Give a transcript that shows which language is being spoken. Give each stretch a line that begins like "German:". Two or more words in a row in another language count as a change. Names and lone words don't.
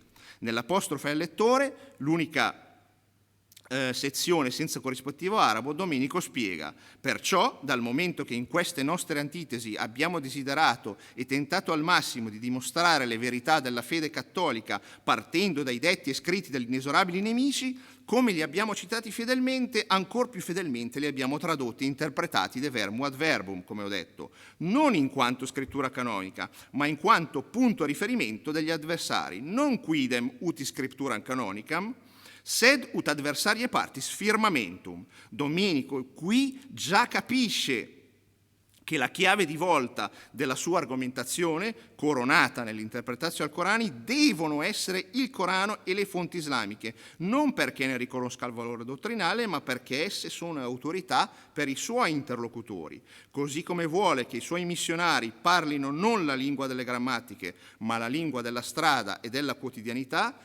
Italian: Nell'apostrofe al lettore, l'unica sezione senza corrispettivo arabo, Domenico spiega: perciò, dal momento che in queste nostre antitesi abbiamo desiderato e tentato al massimo di dimostrare le verità della fede cattolica partendo dai detti e scritti degli inesorabili nemici, come li abbiamo citati fedelmente, ancor più fedelmente li abbiamo tradotti e interpretati
Latin: de verbo ad verbum,
Italian: come ho detto, non in quanto scrittura canonica, ma in quanto punto a riferimento degli avversari,
Latin: non quidem uti scripturam canonicam, sed ut adversarie partis firmamentum.
Italian: Domenico qui già capisce che la chiave di volta della sua argomentazione, coronata nell'interpretazione al Corani, devono essere il Corano e le fonti islamiche, non perché ne riconosca il valore dottrinale, ma perché esse sono autorità per i suoi interlocutori, così come vuole che i suoi missionari parlino non la lingua delle grammatiche, ma la lingua della strada e della quotidianità.